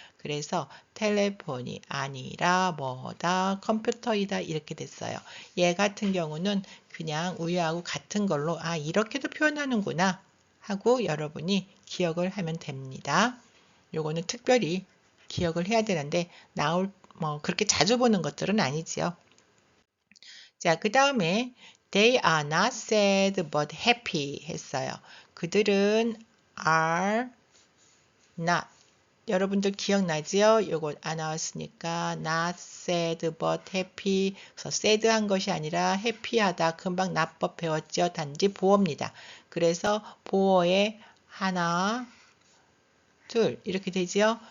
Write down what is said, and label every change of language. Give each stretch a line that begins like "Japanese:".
Korean: 그래서 텔레폰이 아니라 뭐다 컴퓨터이다 이렇게 됐어요. 얘 같은 경우는 그냥 우유하고 같은 걸로 이렇게도 표현하는구나 하고 여러분이 기억을 하면 됩니다. 요거는 특별히 기억을 해야 되는데 나올 그렇게 자주 보는 것들은 아니지요. 자, 그 다음에
English: they are not sad but happy
Korean: 했어요. 그들은 are not 여러분들 기억나지요? 요거 안 나왔으니까 not sad but happy 그래서 sad한 것이 아니라 happy하다 금방 납법 배웠죠? 단지 보어입니다. 그래서 보어에 하나 둘 이렇게 되지요?